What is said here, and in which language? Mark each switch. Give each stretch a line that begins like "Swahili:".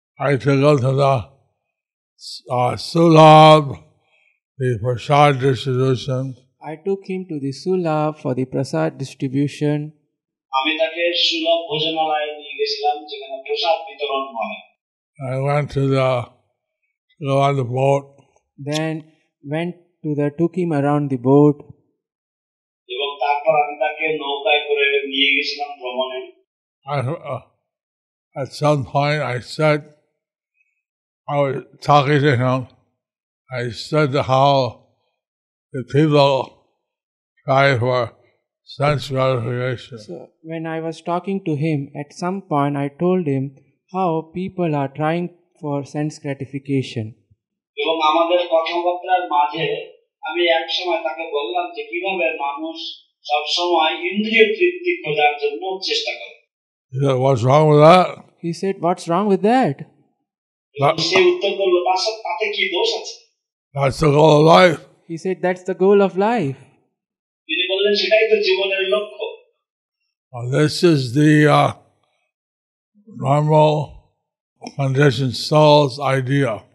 English: I took him to the Sulab, the prasad distribution. I took him to the Sulab for the prasad distribution.
Bangla: আমি তাকে সুলভ ভোজনালয়ে নিয়ে গেছিলাম যেখানে প্রসাদ বিতরণ হয়।
English: I went to go on the boat. Then took him around the boat.
Bangla: এবং তারপর আমি তাকে নৌকায় করে নিয়ে গেছিলাম ভ্রমণে।
English: At some point I was talking to him. I said how the people try for sense gratification. So when I was talking to him, at some point I told him how people are trying for sense gratification.
Bangla: এবং আমাদের কথাবার্তার মাঝে আমি এক সময় তাকে বললাম যে কিভাবে মানুষ সব সময় ইন্দ্রিয় তৃপ্তি খোঁজার জন্য চেষ্টা করে।
English: He said, "What's wrong with that?" He said, "What's wrong with that?"
Bangla: সে উত্তর করলো তাতে কি দোষ আছে?
English: That's the goal of life. He said, "That's the goal of life."
Bangla: তিনি বললেন সেটাই তো জীবনের লক্ষ্য।
English: This is the normal conditioned soul's idea.